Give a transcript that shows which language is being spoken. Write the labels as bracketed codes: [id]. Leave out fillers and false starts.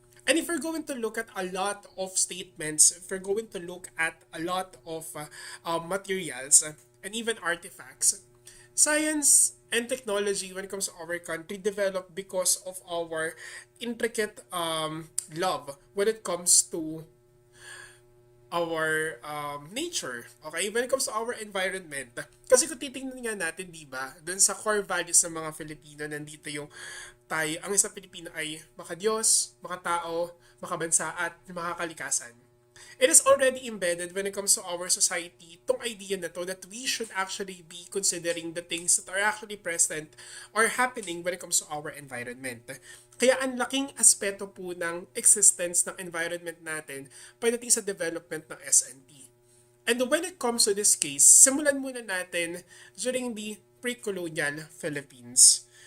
[en] And if we're going to look at a lot of statements, if we're going to look at a lot of materials and even artifacts, science and technology when it comes to our country developed because of our intricate love when it comes to our nature, okay? When it comes to our environment. [tl] Kasi kung titingnan nga natin, di ba, dun sa core values ng mga Filipino, nandito yung tayo, ang isang Pilipino ay makadiyos, makatao, makabansa, at makakalikasan. [en] It is already embedded when it comes to our society, [tl] itong idea na to [en] that we should actually be considering the things that are actually present or happening when it comes to our environment. [tl] Kaya ang laking aspeto po ng existence ng environment natin pagdating sa development ng S&T. [en] And when it comes to this case, [tl] simulan muna natin [en] during the pre-colonial Philippines.